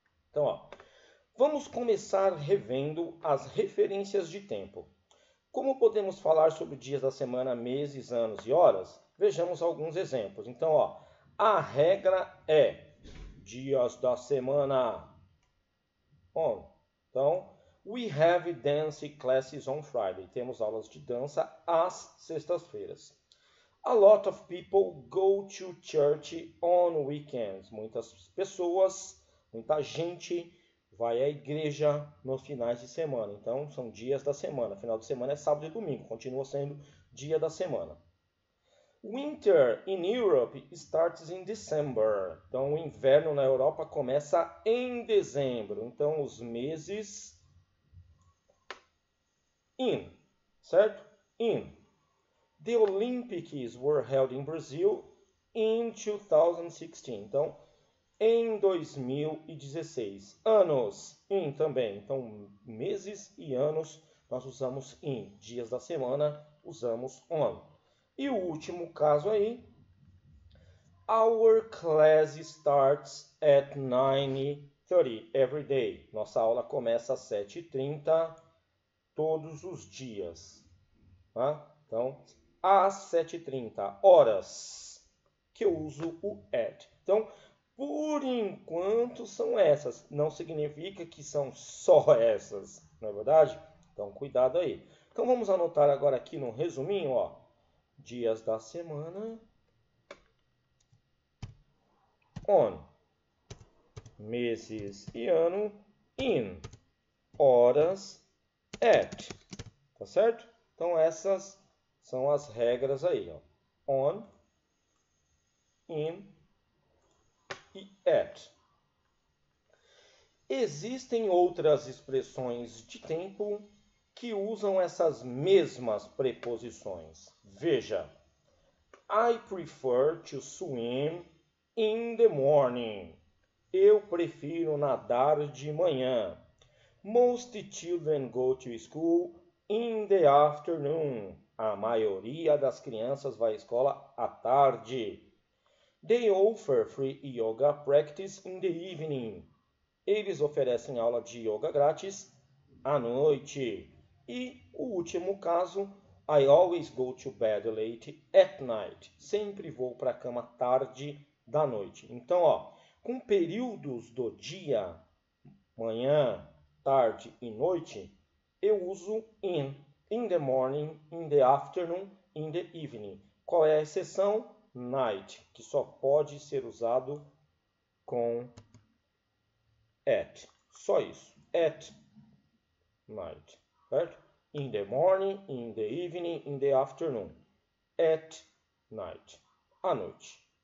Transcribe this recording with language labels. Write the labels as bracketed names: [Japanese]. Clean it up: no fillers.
[Portuguese] Então, ó, vamos começar revendo as referências de tempo. Como podemos falar sobre dias da semana, meses, anos e horas? Vejamos alguns exemplos. Então, ó, a regra é dias da semana on. Então, [English] we have dance classes on Friday. [Portuguese] Temos aulas de dança às sextas-feiras. [English] A lot of people go to church on weekends. [Portuguese] Muitas pessoas, muita gente vai à igreja nos finais de semana. Então, são dias da semana. Final de semana é sábado e domingo. Continua sendo dia da semana. [English] Winter in Europe starts in December. [Portuguese] Então, o inverno na Europa começa em dezembro. Então, os meses in, certo? In. [English] The Olympics were held in Brazil in 2016. [Portuguese] Então, em 2016. Anos, in também. Então, meses e anos, nós usamos in. Dias da semana, usamos on. E o último caso aí. [English] Our class starts at 9:30 every day. [Portuguese] Nossa aula começa às 7h30 todos os dias. Tá? Então, às 7h30 horas que eu uso o at. Então, por enquanto são essas. Não significa que são só essas, não é verdade? Então, cuidado aí. Então, vamos anotar agora aqui no resuminho, ó. Dias da semana. On. Meses e ano. In. Horas. At. Tá certo? Então, essas são as regras aí, ó. On. In. E at. Existem outras expressões de tempo que usam essas mesmas preposições. Veja, [English] I prefer to swim in the morning. [Portuguese] Eu prefiro nadar de manhã. [English] Most children go to school in the afternoon. [Portuguese] A maioria das crianças vai à escola à tarde. [English] They offer free yoga practice in the evening. [Portuguese] Eles oferecem aula de yoga grátis à noite. E o último caso, [English] I always go to bed late at night. [Portuguese] Sempre vou para a cama tarde da noite. Então, ó, com períodos do dia, manhã, tarde e noite, eu uso [English] in the morning, in the afternoon, in the evening. [Portuguese] Qual é a exceção? Night, que só pode ser usado com at. Só isso. [English] At night. [Portuguese] Certo? [English] in the morning, in the evening, in the afternoon, at night, [Portuguese] à noite.